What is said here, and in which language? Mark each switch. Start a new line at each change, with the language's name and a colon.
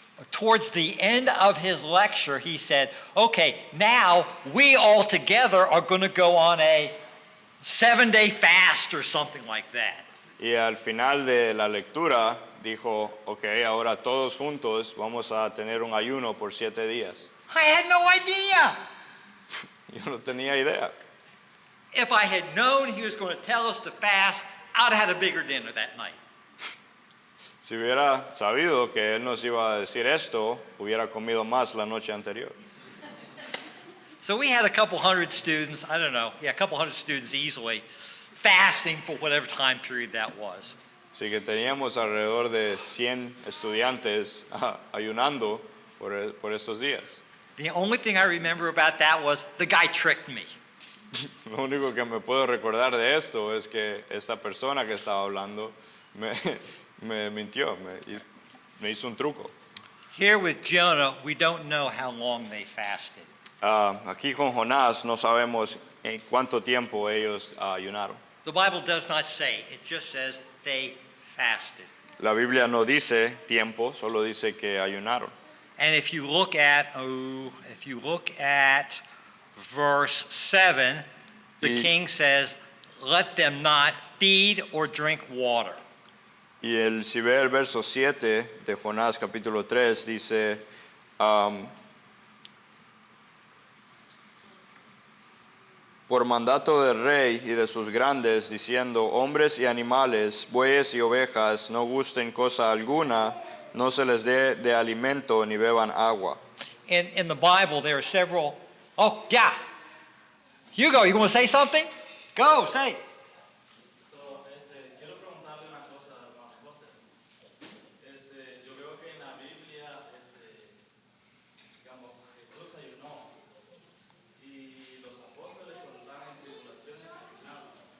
English: Towards the end of his lecture, he said, okay, now we all together are going to go on a 7-day fast or something like that.
Spanish: Y al final de la lectura dijo, okay, ahora todos juntos vamos a tener un ayuno por 7 días.
English: I had no idea.
Spanish: Yo no tenía idea.
English: If I had known he was going to tell us to fast, I'd have had a bigger dinner that night.
Spanish: Si hubiera sabido que él nos iba a decir esto, hubiera comido más la noche anterior.
English: So we had a couple hundred students, a couple hundred students easily, fasting for whatever time period that was.
Spanish: Así que teníamos alrededor de 100 estudiantes ayunando por estos días.
English: The only thing I remember about that was the guy tricked me.
Spanish: Lo único que me puedo recordar de esto es que esta persona que estaba hablando me mintió, me hizo un truco.
English: Here with Jonah, we don't know how long they fasted.
Spanish: Aquí con Jonás no sabemos en cuánto tiempo ellos ayunaron.
English: The Bible does not say, it just says they fasted.
Spanish: La Biblia no dice tiempo, solo dice que ayunaron.
English: And if you look at verse 7, the king says, let them not feed or drink water.
Spanish: Y si ve el verso 7 de Jonás capítulo 3 dice, por mandato del rey y de sus grandes, diciendo, hombres y animales, bueyes y ovejas, no gusten cosa alguna, no se les dé de alimento ni beban agua.
English: In the Bible, there are several. Oh, yeah. Hugo, you want to say something? Go, say.
Spanish: Quiero preguntarle una cosa, hermano Costa. Yo veo que en la Biblia, digamos, Jesús ayunó y los apóstoles cuando estaban en tribulaciones ayunaban.